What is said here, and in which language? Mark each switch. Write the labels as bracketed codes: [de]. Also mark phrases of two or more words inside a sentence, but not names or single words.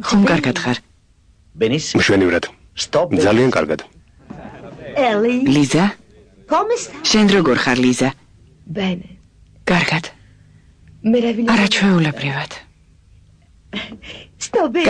[ka] ხომ კარგად ხარ? [it] Benissimo. [ka] მშვენივრად. [it] Stop. [ka] ძალიან კარგად. [it] Ellie, [ka] ლიზა, [it] come stai? [ka] შენ როგორ ხარ ლიზა? [it] bene. [ka] კარგად. [it] Meraviglioso. [ka] არა ჩვეულებრივად. [it] Sto bene.